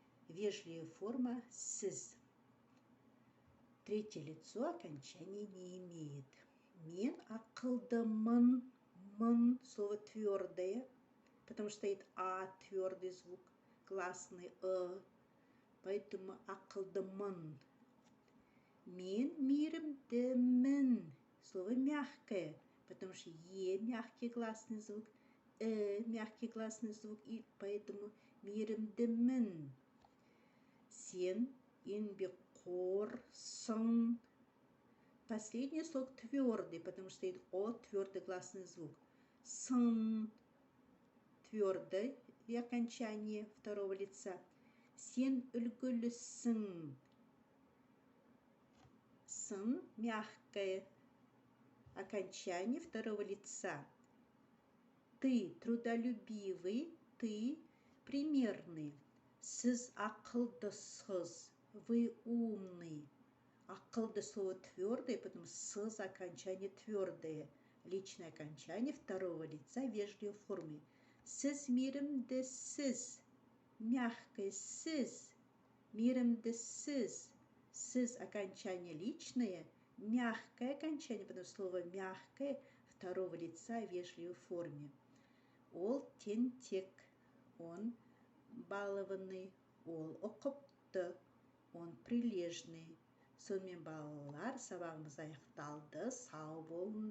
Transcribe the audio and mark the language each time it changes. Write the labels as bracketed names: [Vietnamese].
[Russian] Вежливая форма сіз. Третье лицо окончания не имеет. Мен ақылдымын, мын, слово твердое, потому что стоит а, твердый звук, гласный поэтому ақылдымын. Мен мейірімдімін, слово мягкое, потому что мягкий гласный звук, мягкий гласный звук, и поэтому мейірімдімін. [Kazakh] Сен еңбекқорсың. [Russian] Последний слог твердый, потому что стоит о, твердый гласный звук. Сын, твердое окончание второго лица. [Kazakh] Сен үлгілісің. [Russian] Сын, мягкое окончание второго лица. Ты трудолюбивый, ты примерный. [Kazakh] Сіз ақылдысыз, вы умный. [Russian] Ақылды слово твердое, потому что сыз окончание твердое. Личное окончание второго лица в вежливой форме. [Kazakh] Сіз мейірімдісіз, мягкое сіз, мейірімдісіз. [Russian] Сіз окончание личное, мягкое окончание, потому что слово мягкое второго лица в вежливой форме. [Kazakh] Ол тентек, он балованный, ол ұқыпты, он прилежный. Сонымен балалар, сабағымыз аяқталды. Сау болыңдар.